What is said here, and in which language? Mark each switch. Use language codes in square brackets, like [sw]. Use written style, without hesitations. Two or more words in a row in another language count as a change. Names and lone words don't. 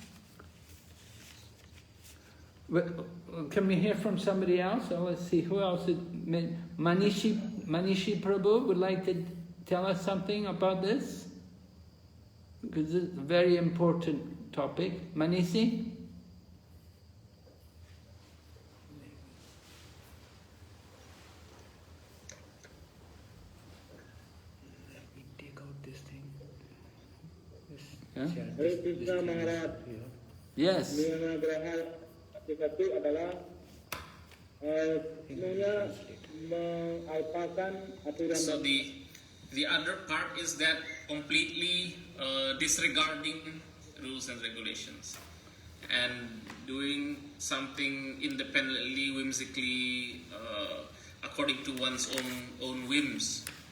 [en] Can we hear from somebody else? Oh, let's see, who else? Manishi Prabhu would like to tell us something about this? Because it's a very important topic. Manishi? Hare Krishna Maharaj. Yes. [id] Niyamagraha itu adalah sebenarnya mengalpakan aturan. [en] So the other part is that completely disregarding rules and regulations and doing something independently, whimsically, according to one's own whims.